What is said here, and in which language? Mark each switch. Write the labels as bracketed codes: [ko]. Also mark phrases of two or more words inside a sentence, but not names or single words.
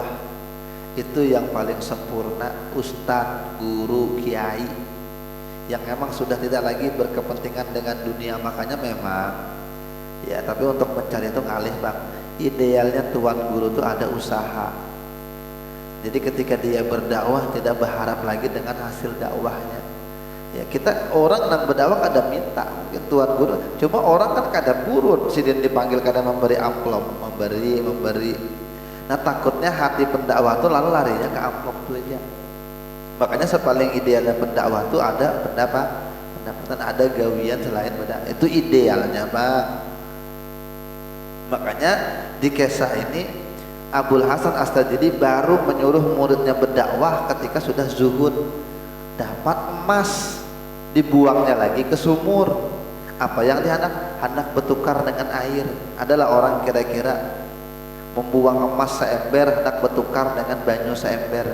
[id] Itu yang paling sempurna, ustadz, guru, kiai yang memang sudah tidak lagi berkepentingan dengan dunia. Makanya memang ya, tapi untuk mencari itu ngalih bang. Idealnya tuan guru itu ada usaha. Jadi ketika dia berdakwah tidak berharap lagi dengan hasil dakwahnya. Ya, [bjn] kita orang nang berdakwah kada minta mungkin tuan guru, cuma orang kan kada purun, sidin dipanggil kada memberi amplop, memberi. [id] Nah takutnya hati pendakwah itu lalu larinya ke amplop itu aja. Makanya sepaling idealnya pendakwah itu ada pendapatan, ada gawian selain pendakwah. Itu idealnya bang. Makanya di kisah ini Abul Hasan Astajidi baru menyuruh muridnya berdakwah ketika sudah zuhud, dapat emas, dibuangnya lagi ke sumur. Apa yang hendak bertukar dengan air. Adalah orang kira-kira membuang emas seember hendak bertukar dengan banyu seember.